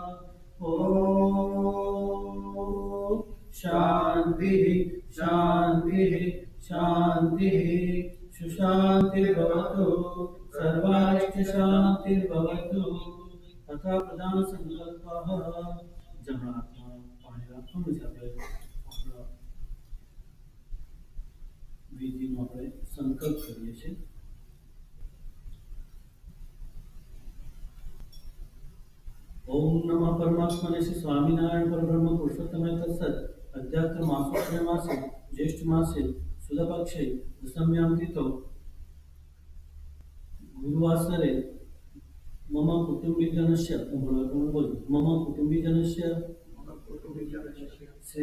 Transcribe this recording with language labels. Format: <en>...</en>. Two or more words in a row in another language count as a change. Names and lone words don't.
<sa>ओम शान्तिः शान्तिः शान्तिः. सुशान्तिर्भवतु सर्वारिष्टशान्तिर्भवतु. तथा प्रधान संकल्पः.</sa> <gu>जमણા હાથમાં પાણી રાખવાનું છે. આપણે આપણા વિધિનો આપણે સંકલ્પ કરીએ છીએ.</gu> <sa>ओम नमः परमात्मने श्री स्वामीनारायण परब्रह्म पुरुषोत्तमाय तत्सत्. अध्यात्म मासोत्तरे मासे ज्येष्ठ मासे सुदपक्षे दशम्यां तिथौ गुरुवासरे मम कुटुंबीजनस्य मम कुटुंबीजनस्य श्री</sa>